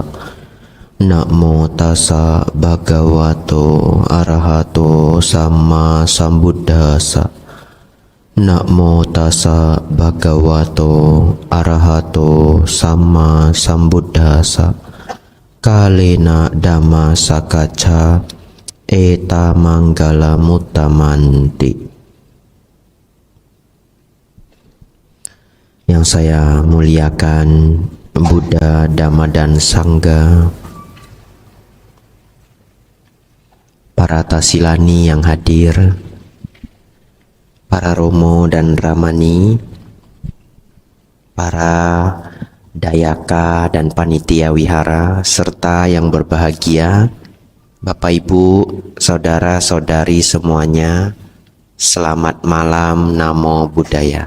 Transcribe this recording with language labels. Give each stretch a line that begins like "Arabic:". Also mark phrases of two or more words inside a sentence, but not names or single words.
Pali: Namo tassa bhagavato arahato sama sambuddhassa. Namo tassa bhagavato arahato sama sambuddhassa. Kalena dhamma sakacca eta manggala muttamanti.
Indonesian: Yang saya muliakan Buddha, Dhamma, dan Sangha, para tasilani yang hadir, para romo dan ramani, para dayaka dan panitia wihara, serta yang berbahagia, Bapak Ibu, saudara-saudari semuanya, selamat malam,
Pali: Namo Buddhaya.